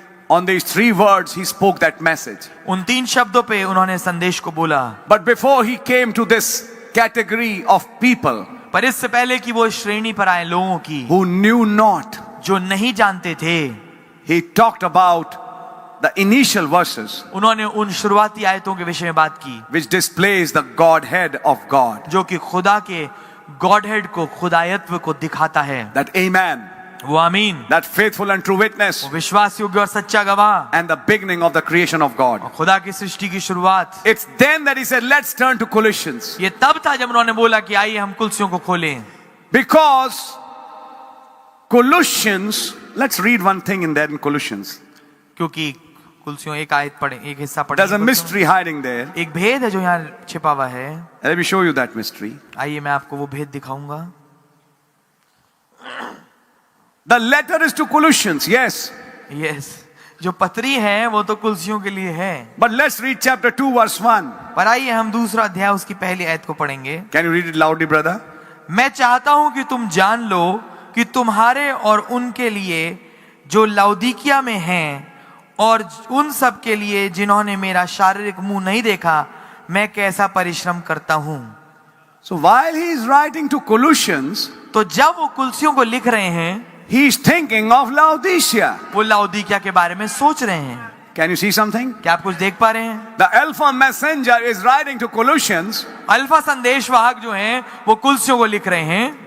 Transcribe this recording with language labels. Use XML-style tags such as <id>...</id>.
<en>On these three words he spoke that message.</en> <hi>उन 3 शब्दों पे उन्होंने संदेश को बोला।</hi> <en>But before he came to this category of people</en> <hi>पर इससे पहले कि वो श्रेणी पर आए लोगों की</hi> <en>who knew not.</en> <hi>जो नहीं जानते थे,</hi> <en>He talked about the initial verses</en> <hi>उन्होंने उन शुरुआती आयतों के विषय में बात की</hi> <en>which displays the Godhead of God.</en> <hi>जो कि खुदा के गॉडहेड को, खुदायत्व को दिखाता है।</hi> <en>That amen,</en> <hi>वो आमीन,</hi> <en>that faithful and true witness,</en> <hi>वो विश्वास योग्य और सच्चा गवाह,</hi> <en>and the beginning of the creation of God.</en> <hi>और खुदा की सृष्टि की शुरुआत।</hi> <en>It's then that he said, let's turn to Colossians.</en> <hi>ये तब था जब उन्होंने बोला कि आइए हम कुलसियों को खोलें।</hi> <en>Because Colossians, let's read one thing in there in Colossians.</en> <hi>क्योंकि कुलसियों एक आयत पढ़े, एक हिस्सा पढ़े।</hi> <en>There's a mystery hiding there.</en> <hi>एक भेद है जो यहाँ छिपा हुआ है।</hi> <en>Let me show you that mystery.</en> <hi>आइए मैं आपको वो भेद दिखाऊंगा।</hi> <en>The letter is to Colossians, yes.</en> <hi>Yes, जो पत्री है वो तो कुलसियों के लिए है।</hi> <en>But let's read chapter 2, verse 1.</en> <hi>पर आइए हम दूसरा अध्याय उसकी पहली आयत को पढ़ेंगे।</hi> <en>Can you read it loudly, brother?</en> <hi>मैं चाहता हूं कि तुम जान लो कि तुम्हारे और उनके लिए जो लाउदीकिया में हैं और उन सब के लिए जिन्होंने मेरा शारीरिक मुंह नहीं देखा, मैं कैसा परिश्रम करता हूं।</hi> <en>So while he is writing to Colossians,</en> <hi>तो जब वो कुलसियों को लिख रहे हैं,</hi> <en>he is thinking of Laodicea.</en> <hi>वो लाउदीकिया के बारे में सोच रहे हैं।</hi> <en>Can you see something?</en> <hi>क्या आप कुछ देख पा रहे हैं?</hi> <en>The Alpha messenger is writing to Colossians.</en> <hi>Alpha संदेशवाहक जो हैं वो कुलसियों को लिख रहे हैं।</hi>